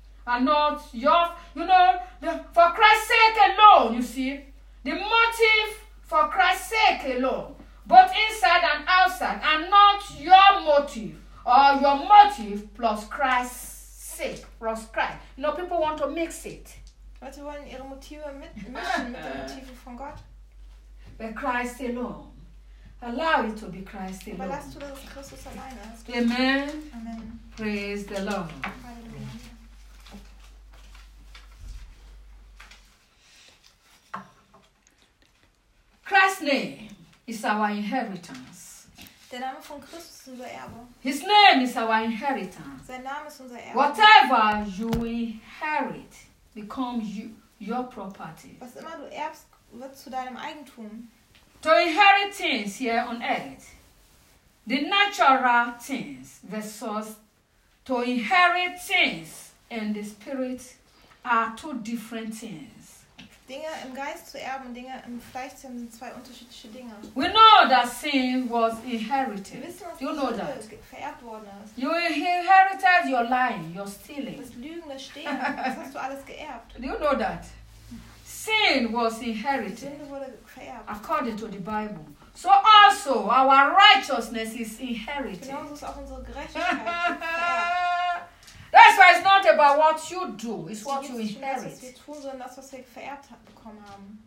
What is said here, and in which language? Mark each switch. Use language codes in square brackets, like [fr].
[en] And not your, you know, for Christ's sake alone, you see. The motive for Christ's sake alone, both inside and outside, and not your motive, or your motive plus Christ's sake, plus Christ. You know, people want to mix it. [de] Leute wollen ihre Motive mischen mit den Motiven von Gott. [en] But Christ alone. Allow it to be Christ alone. [de] Aber lass du das Christus alleine. [en] Amen. Amen. Praise the Lord. Christ's name is our inheritance. [de] Der Name von Christus ist unser Erbe. [en] His name is our inheritance. [de] Sein Name ist unser Erbe. [en] Whatever you inherit becomes your property. [de] Was immer du erbst, wird zu deinem Eigentum. [en] To inherit things here on earth, the natural things versus to inherit things in the spirit are two different things. [de] Dinge im Geist zu erben, Dinge im Fleisch zu erben, sind zwei unterschiedliche Dinge. [en] We know that sin was inherited. [de] Wissen, [en] you know that. [de] Vererbt worden ist. [en] You inherited your lying, your stealing. [de] Das Lügen, das Stehlen, das hast du alles geerbt. [en] Do you know that? Sin was inherited. [de] Sünde wurde vererbt. [en] According to the Bible. So also our righteousness is inherited. [de] Genauso ist auch unsere Gerechtigkeit vererbt. [en] That's why it's not not about what you do, it's what you inherit. [de] Sie tun, sondern das, was wir vererbt bekommen haben.